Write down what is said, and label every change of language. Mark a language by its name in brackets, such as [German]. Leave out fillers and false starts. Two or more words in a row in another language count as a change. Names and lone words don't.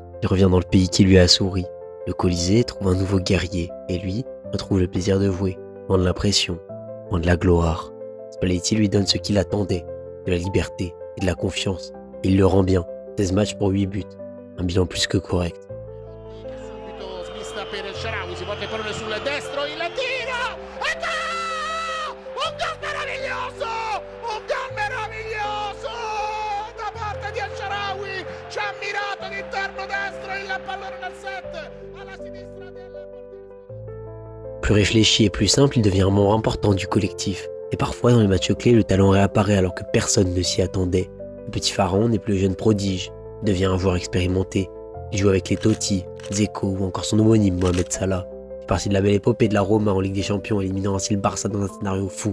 [French] Il revient dans le pays qui lui a souri. Le Colisée trouve un nouveau guerrier et lui retrouve le plaisir de jouer, loin de la pression, loin de la gloire. Spalletti lui donne ce qu'il attendait, de la liberté et de la confiance. Et il le rend bien, 16 matchs pour 8 buts, un bilan plus que correct. [Italian] Subito smista per El Shaarawy, si porta il pallone sul destro, il tiro! E gol! Un gol meraviglioso! Un gol meraviglioso! Da parte di El Shaarawy, ci ha mirato all'interno destro, il pallone nel set, alla sinistra del portiere. [French] Plus réfléchi et plus simple, il devient un membre important du collectif. Et parfois, dans les matchs clés, le talent réapparaît alors que personne ne s'y attendait. Le petit Pharaon n'est plus le jeune prodige, il devient un joueur expérimenté. Il joue avec les Totti, Dzeko ou encore son homonyme Mohamed Salah. Il fait partie de la belle épopée de la Roma en Ligue des Champions, éliminant ainsi le Barça dans un scénario fou.